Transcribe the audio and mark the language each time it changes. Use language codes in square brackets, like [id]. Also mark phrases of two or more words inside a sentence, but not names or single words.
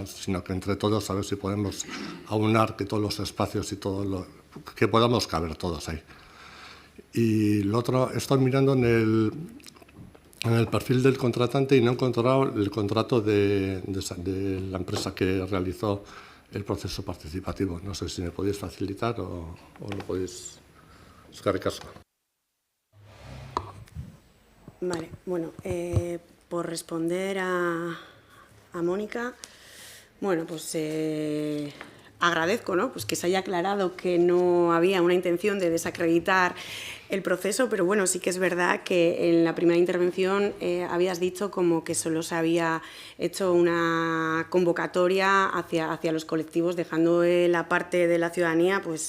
[es] Sino que entre todos a ver si podemos aunar que todos los espacios y todo que podamos caber todos ahí. Y lo otro, estoy mirando en el perfil del contratante y no he encontrado el contrato de la empresa que realizó el proceso participativo. No sé si me podéis facilitar o lo podéis... [eu] Eskerrik asko. [es] Vale, bueno, por responder a Mónica, bueno, pues agradezco, ¿no? Pues que se haya aclarado que no había una intención de desacreditar el proceso, pero bueno, sí que es verdad que en la primera intervención habías dicho como que solo se había hecho una convocatoria hacia los colectivos, dejando la parte de la ciudadanía, pues...